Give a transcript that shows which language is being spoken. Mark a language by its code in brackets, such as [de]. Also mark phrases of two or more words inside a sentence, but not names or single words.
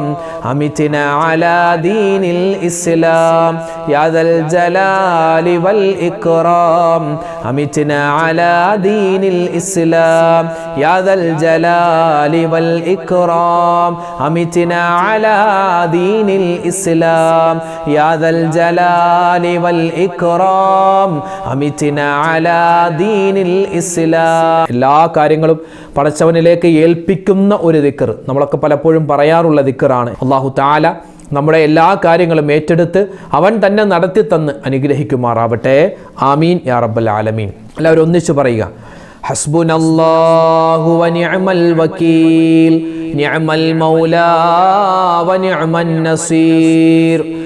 [ar] أمتنا على دين الإسلام يا ذا الجلال والإكرام أمتنا على دين الإسلام يا ذا الجلال والإكرام أمتنا على دين الإسلام يا ذا الجلال والإكرام أمتنا على دين الإسلام. [ml] എല്ലാ കാര്യങ്ങളും പടച്ചവനിലേക്ക് ഏൽപ്പിക്കുന്ന ഒരു ദിക്ർ, നമ്മളൊക്കെ പലപ്പോഴും പറയാറുള്ള ദിക്റാണ്. [ar] الله تعالى [ml] നമ്മുടെ എല്ലാ കാര്യങ്ങളും ഏറ്റെടുത്ത് അവൻ തന്നെ നടത്തി തന്ന് അനുഗ്രഹിക്കുമാറാവട്ടെ. [ar] آمين يا رب العالمين. [ml] എല്ലാവരും ഒന്നിച്ചു പറയുക, [ar] حسبنا الله ونعم الوكيل نعم المولى ونعم النصير.